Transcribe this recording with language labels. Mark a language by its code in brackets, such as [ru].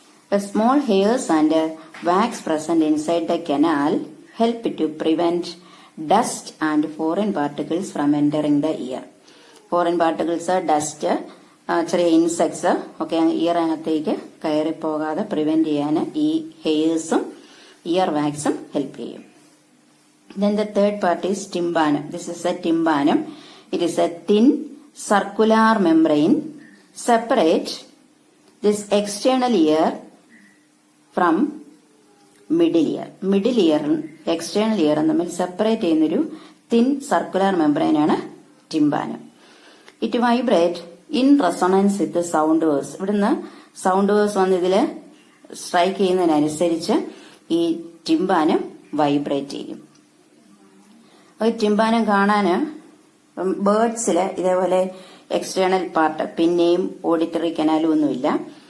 [en] Small hairs and wax present inside the canal help to prevent dust and foreign particles from entering the ear. [ml] Foreign particles, dust, ചെറിയ insects ഒക്കെ ഇയറിനകത്തേക്ക് കയറിപ്പോകാതെ prevent ചെയ്യാൻ ഈ ഹെയർസും year വാക്സും help ചെയ്യും. [en] Then the third part is tympanum. This is a tympanum. It is a thin circular membrane separate this external ear from middle ear. Middle ear external ear [ml] തമ്മിൽ separate ചെയ്യുന്നൊരു [en] thin circular membrane [ml] ആണ് tympanum. [en] It vibrate in resonance with the sound waves. [ml] ഇവിടുന്ന് sound waves വന്ന് ഇതില് strike ചെയ്യുന്നതിനനുസരിച്ച് ഈ ടിംബാനം vibrate ചെയ്യും. ടിംബാനം കാണാന് ബേർഡ്സില് ഇതേപോലെ എക്സ്റ്റേണൽ പാർട്ട് പിന്നെയും ഓഡിറ്ററി കനാലും ഒന്നുമില്ല.